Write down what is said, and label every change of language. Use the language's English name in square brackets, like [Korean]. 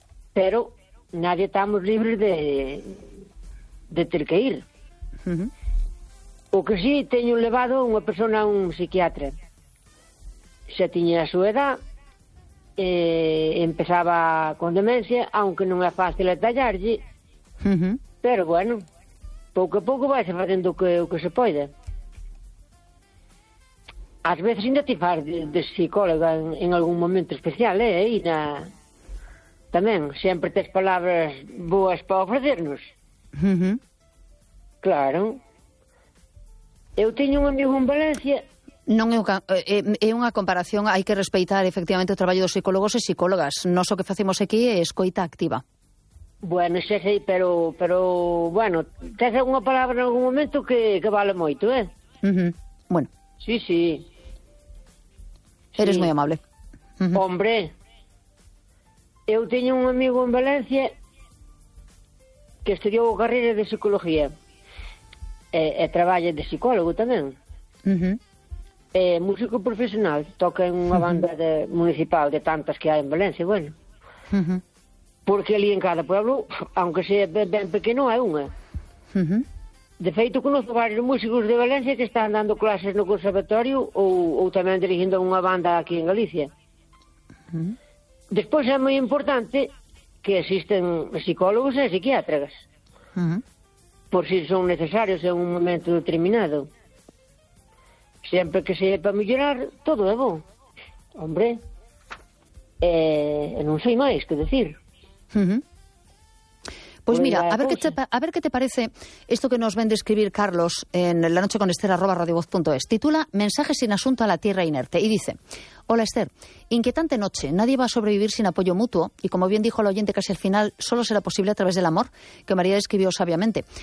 [Galician] Pero nadie estamos libres de ter que ir. O que sí teño levado unha persona a un psiquiatra. Xa tiña a súa edad, empezaba con demencia, aunque non é fácil atallarlle. Pero bueno, pouco a pouco vai se facendo o que se poida. Ás veces ainda te faz de psicóloga en algún momento especial, aí na tamén, sempre tes palabras boas para ofrecernos. Claro. Eu teño un amigo en Valencia. Non é unha comparación, hai que respeitar efectivamente o traballo dos psicólogos e psicólogas. Nos o que facemos aquí é escoita activa. Bueno, xa sei, pero bueno, tes algunha palabra en algún momento que vale moito, Bueno. Sí, sí. Eres sí. Moi amable. Hombre, eu teño un amigo en Valencia que estudiou a carreira de psicología. E traballa de psicólogo tamén. É músico profesional, toca en unha banda de municipal de tantas que hai en Valencia, bueno. Porque ali en cada pueblo, aunque sea ben pequeno, hai unha. De feito, conozco varios músicos de Valencia que están dando clases no conservatorio ou tamén dirigindo unha banda aquí en Galicia. Despois é moi importante que existen psicólogos e psiquiatras. Por si son necesarios en un momento determinado. Sempre que sea para mellorar, todo é bom. Hombre, non sei máis que decir. [Spanish] Pues mira, a ver que te parece esto que nos ven describir Carlos en la noche con Esther @radiovoz.es. Titula Mensaje sin asunto a la tierra inerte y dice: Hola Esther, inquietante noche. Nadie va a sobrevivir sin apoyo mutuo y como bien dijo el oyente casi al final, solo será posible a través del amor, que María describió sabiamente.